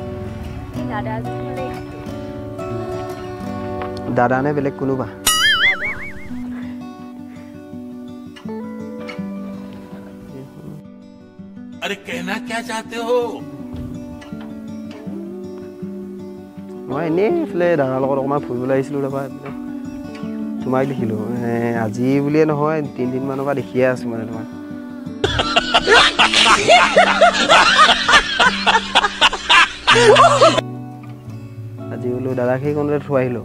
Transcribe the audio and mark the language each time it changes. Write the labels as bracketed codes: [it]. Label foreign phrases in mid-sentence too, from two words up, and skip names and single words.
[as] দাদা নে বেলেগ কোনোবা? [hi] अरे कहना क्या चाहते हो? [as] মই এনেই এইফালে দাদাৰ লগত অকণমান ফুৰিবলৈ আহিছিলোঁ। তাৰপৰা এইফালে তোমাক দেখিলোঁ। আজি বুলিয়ে নহয়, 3 দিনমানৰ পৰা দেখিয়ে আছোঁ মানে তোমাক। আজি বোলো দাদাক সেইকণতে থৈ আহিলোঁ।